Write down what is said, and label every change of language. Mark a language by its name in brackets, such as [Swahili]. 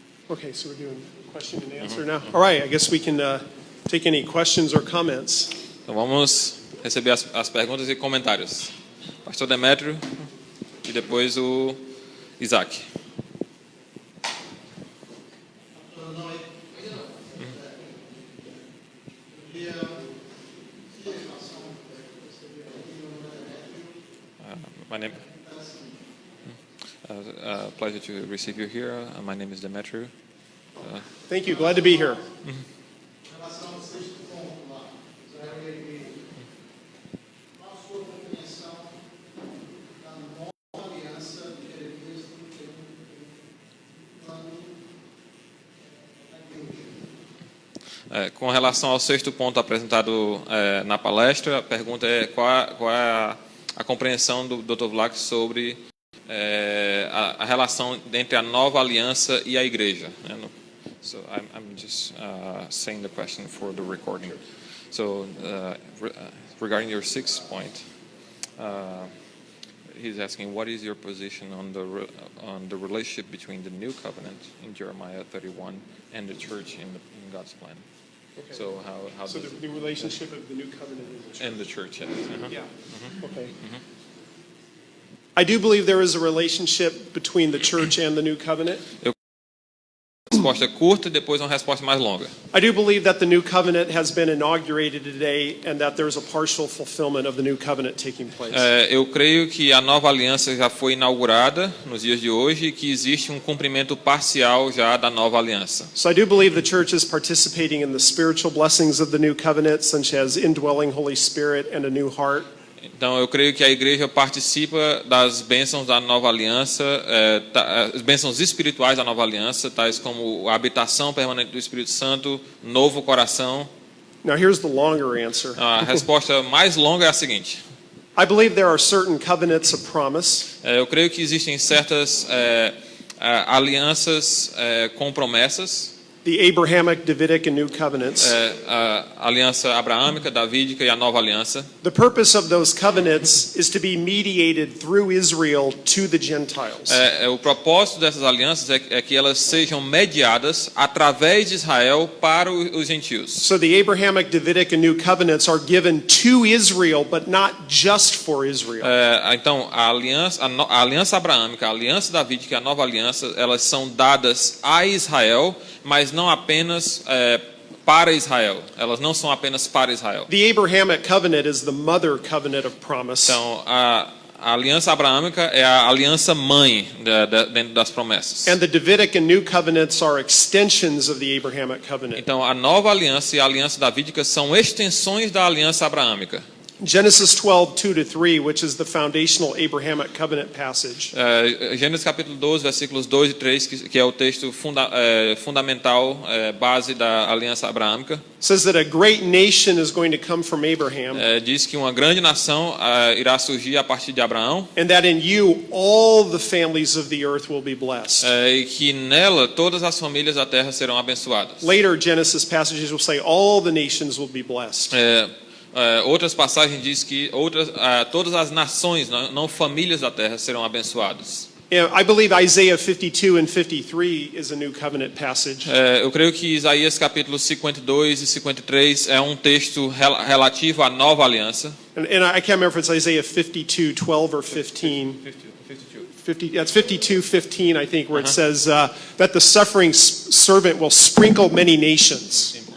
[English] Okay, so we're doing question and answer now. All right, I guess we can take any questions or comments. [Portuguese] Então vamos receber as perguntas e comentários. Pastor Demétrio e depois o Isaac. [English] My name. Pleasure to receive you here. My name is Demetrio. Thank you. Glad to be here. [Portuguese] Com relação ao sexto ponto apresentado na palestra, a pergunta é qual é a compreensão do Dr. Vlak sobre a relação entre a nova aliança e a igreja. [English] So I'm just saying the question for the recording. So regarding your sixth point, he's asking what is your position on the relationship between the new covenant in Jeremiah 31 and the church in God's plan. Okay. So how so the relationship of the new covenant and the church? Yes. Yeah. Okay. I do believe there is a relationship between the church and the new covenant. [Portuguese] Resposta curta e depois uma resposta mais longa. [English] I do believe that the new covenant has been inaugurated today and that there is a partial fulfillment of the new covenant taking place. [Portuguese] Eu creio que a nova aliança já foi inaugurada nos dias de hoje e que existe um cumprimento parcial já da nova aliança. [English] So I do believe the church is participating in the spiritual blessings of the new covenant, such as indwelling Holy Spirit and a new heart. [Portuguese] Então, eu creio que a igreja participa das bênçãos da nova aliança, as bênçãos espirituais da nova aliança, tais como a habitação permanente do Espírito Santo, novo coração. [English] Now, here's the longer answer. [Portuguese] A resposta mais longa é a seguinte. [English] I believe there are certain covenants of promise. [Portuguese] Eu creio que existem certas alianças com promessas. [English] The Abrahamic, Davidic, and New Covenants. [Portuguese] A aliança abraâmica, davídica e a nova aliança. [English] The purpose of those covenants is to be mediated through Israel to the Gentiles. [Portuguese] O propósito dessas alianças é que elas sejam mediadas através de Israel para os gentios. [English] So the Abrahamic, Davidic, and New Covenants are given to Israel, but not just for Israel. [Portuguese] Então, a aliança abraâmica, a aliança davídica e a nova aliança, elas são dadas a Israel, mas não apenas para Israel. Elas não são apenas para Israel. [English] The Abrahamic covenant is the mother covenant of promise. [Portuguese] Então, a aliança abraâmica é a aliança mãe dentro das promessas. [English] And the Davidic and New covenants are extensions of the Abrahamic covenant. [Portuguese] Então, a nova aliança e a aliança davídica são extensões da aliança abraâmica. [English] Genesis 12:2-3, which is the foundational Abrahamic covenant passage. [Portuguese] Gênesis capítulo 12, versículos 2 e 3, que é o texto fundamental, base da aliança abraâmica. [English] Says that a great nation is going to come from Abraham, [Portuguese] Diz que uma grande nação irá surgir a partir de Abraão, [English] and that in you all the families of the earth will be blessed. [Portuguese] e que nela todas as famílias da terra serão abençoadas. [English] Later Genesis passages will say all the nations will be blessed. [Portuguese] Outras passagens diz que todas as nações, não famílias da terra, serão abençoadas. [English] I believe Isaiah 52 and 53 is a new covenant passage. [Portuguese] Eu creio que Isaías capítulos 52 e 53 é um texto relativo à nova aliança. [English] And I can't remember if it's Isaiah 52:12 or 15. 52:15, I think, where it says that the suffering servant will sprinkle many nations.